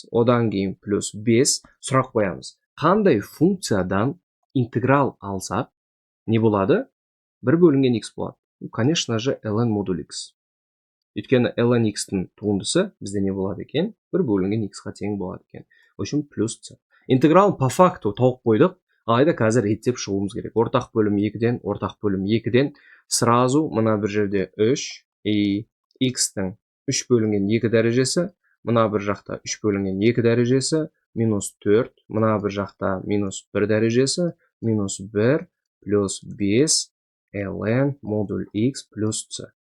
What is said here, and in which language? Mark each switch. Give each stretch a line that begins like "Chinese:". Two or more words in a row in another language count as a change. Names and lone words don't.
Kazakh: Одан кейін плюс 5, сұрақ қоямыз. Қандай функциядан интеграл алсақ, не болады? 1 бөлінген x болады.
Russian: Конечно же,
Kazakh: ln модуль x. Өйткені ln x-тің туындысы бізде не болады екен? 1 бөлінген x-ға тең болады екен.
Russian: В общем,
Kazakh: плюс c. Интегралын
Russian: по факту
Kazakh: тауып қойдық, алайда қазір реттеп шығуымыз керек. Ортақ бөлім 2-ден, ортақ бөлім 2-ден, сразу мына бір жерде 3, и x-тің 3 бөлінген 2 дәрежесі, мына бір жақта 3 бөлінген 2 дәрежесі, минус 4, мына бір жақта минус 1 дәрежесі, минус 1, плюс 5, ln модуль x плюс c.